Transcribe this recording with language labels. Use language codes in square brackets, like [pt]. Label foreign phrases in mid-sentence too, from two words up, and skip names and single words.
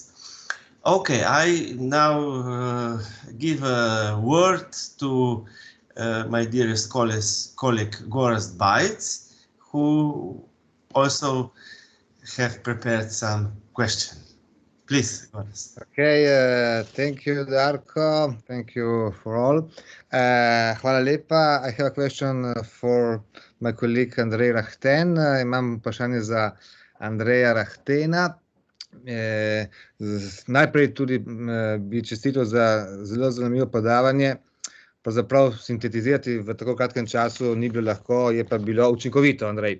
[en] Okay, I now give a word to my dearest colleague Gorazd Bajić, who also have prepared some questions. Please, Gorazd. Okay, thank you, Darko. Thank you for all. [sl] Hvala lepa. [en] I have a question for my colleague Andrej Rahten. [sl] Imam vprašanje za Andreja Rahtena. Najprej tudi bi čestital za zelo zanimivo predavanje. Pravzaprav sintetizirati v tako kratkem času ni bilo lahko, je pa bilo učinkovito, Andrej.